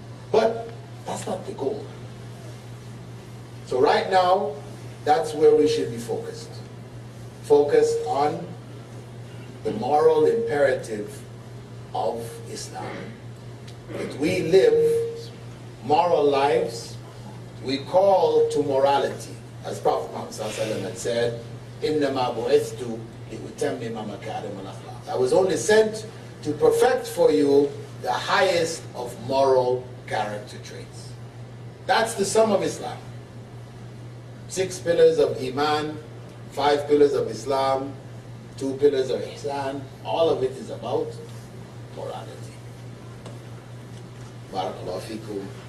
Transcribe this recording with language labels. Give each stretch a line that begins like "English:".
English: But that's not the goal. So right now, that's where we should be focused. Focused on the moral imperative of Islam. That we live moral lives, we call to morality. As Prophet Muhammad ﷺ had said,
Arabic: إِنَّمَا بُعِثْتُ لِأُتَمِّمَ مَكَارِمَ الْأَخْلَاقِ.
English: I was only sent to perfect for you the highest of moral character traits. That's the sum of Islam. 6 pillars of Iman, 5 pillars of Islam, 2 pillars of Ihsan. All of it is about morality.
Arabic: Barakallahu feekum.